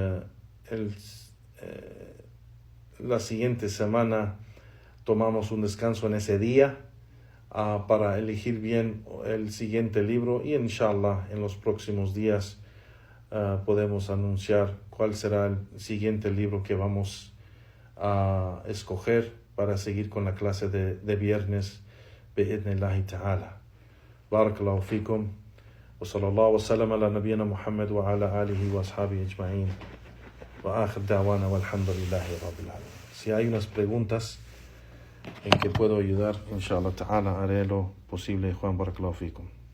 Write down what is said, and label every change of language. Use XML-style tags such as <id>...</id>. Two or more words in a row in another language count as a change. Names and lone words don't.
<es>la siguiente semana tomamos un descanso en ese día para elegir bien el siguiente libro y inshallah en los próximos días podemos anunciar cuál será el siguiente libro que vamos a escoger para seguir con la clase de viernes</es> <ar>بإذن الله تعالى. بارك الله فيكم وصلى الله وسلم على نبينا محمد وعلى آله وأصحابه أجمعين وآخر دعوانا والحمد لله رب العالمين.</ar> <es>Si hay unas preguntas en que puedo ayudar,</es> <ar>إن شاء الله تعالى</ar> <es>haré lo posible. Juan,</es> <ar>بارك الله فيكم.</ar>